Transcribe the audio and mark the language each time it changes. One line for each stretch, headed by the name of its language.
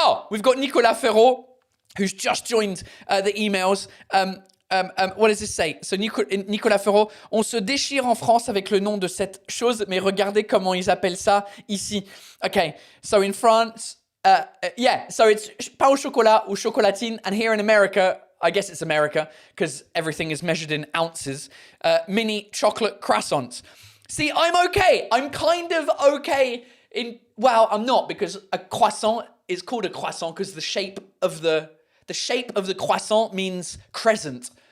English: We've got Nicolas Ferraud, who's just joined the emails. What does this say?
French: So Nicolas Ferraud, on se déchire en France avec le nom de cette chose, mais regardez comment ils appellent ça ici.
English: Okay, so in France, so it's
French: pain au chocolat ou chocolatine,
English: and here in America, I guess it's America, because everything is measured in ounces, mini chocolate croissants. See, I'm okay. I'm kind of okay well, I'm not, because a croissant is called a croissant because the shape of the croissant means crescent.